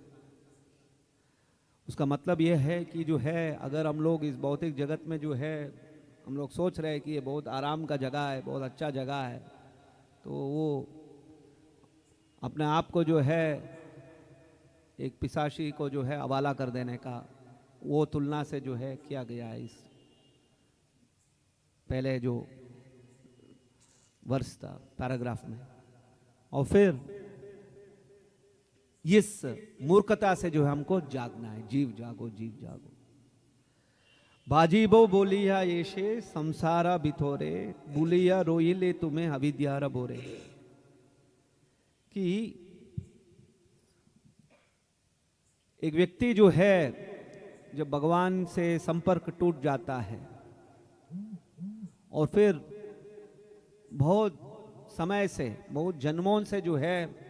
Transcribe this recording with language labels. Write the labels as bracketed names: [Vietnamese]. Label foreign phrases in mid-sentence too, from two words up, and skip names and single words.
[Hindi] उसका मतलब ये है कि जो है अगर हम लोग इस भौतिक जगत में जो है हम लोग सोच रहे हैं कि ये बहुत आराम का जगह है, बहुत अच्छा जगह है, तो वो अपने आप को जो है एक पिशाची को जो है हवाला कर देने का वो तुलना से जो है किया गया है इस पहले जो वर्ष था पैराग्राफ में। और फिर इस मूर्खता से जो है हमको जागना है, [Bangla] জীব জাগো ভজিব বলিয়া এসে সংসার ভিতরে, ভুলিয়া রহিলে তুমি অবিদ্যার ভরে। [Hindi] कि एक व्यक्ति जो है जब भगवान से संपर्क टूट जाता है और फिर बहुत समय से, बहुत जन्मों से जो है